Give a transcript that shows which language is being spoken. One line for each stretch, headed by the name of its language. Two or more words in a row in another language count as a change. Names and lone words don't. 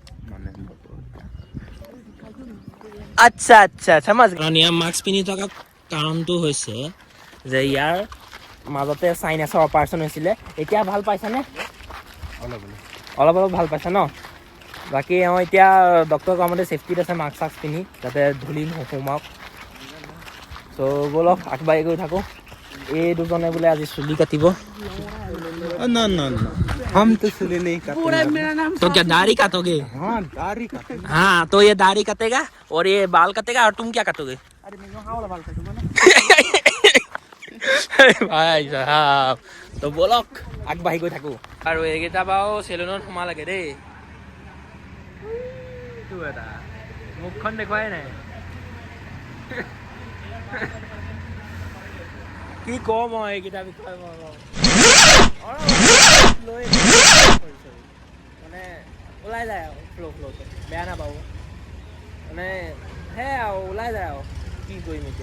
Assamese: আচ্ছা আচ্ছা আচ্ছা কাৰণ ইয়াৰ মাস্ক পিন্ধি থকা কাৰণটো হৈছে যে ইয়াৰ মাজতে
English: sinus operation
Assamese: হৈছিলে। এতিয়া ভাল পাইছানে? অলপ অলপ ভাল পাইছা ন? বাকী এতিয়া ডক্টৰ কোৱামতে ছেফটিত আছে মাস্ক চাস্ক পিন্ধি, যাতে ধূলি নোসোমাওক। চ' ব'লক আগবাঢ়ি গৈ থাকোঁ। এই দুজনে বোলে আজি চুলি কাটিব।
Hindi: ना ना ना, हम तो चुले नहीं काटेंगे। तो क्या दाढ़ी काटोगे? हाँ दाढ़ी काटेंगे। हाँ, तो ये दाढ़ी काटेगा और ये बाल काटेगा और तुम क्या काटोगे? अरे मैं यहाँ वाला बाल काटूंगा ना। भाई साहब,
Assamese: তো ব'লক আগবাঢ়ি গৈ থাকোঁ। আৰু এইকেইটা বাৰু চেলুনত সোমালেগে দেই। এটা মুখখন দেখুৱাই নাই। কি কওঁ মই এইকেইটা বিষয়ে মানে ওলাই যায় আৰু ফ্ল'কে বেয়া নাপাব, মানে সেয়াই আৰু ওলাই যায় আৰু কি কৰিম এতিয়া।